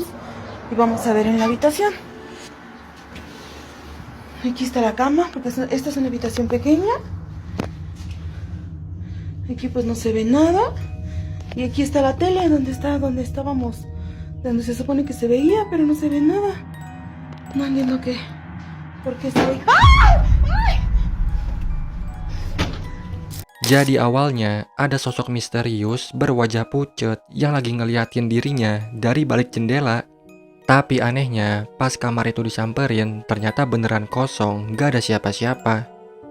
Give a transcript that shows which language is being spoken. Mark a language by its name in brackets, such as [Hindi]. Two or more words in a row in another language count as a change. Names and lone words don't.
[Spanish] Y vamos a ver en la habitación. Aquí está la cama, porque esta es una habitación pequeña. Aquí pues no se ve nada. Y aquí está la tele donde estábamos, donde se supone que se veía, pero no se ve nada. No entiendo por qué está ahí. ¡Ah! [Indonesian] Jadi awalnya ada sosok misterius berwajah pucet yang lagi ngeliatin dirinya dari balik jendela. Tapi anehnya, pas kamar itu disamperin, ternyata beneran kosong, gak ada siapa-siapa.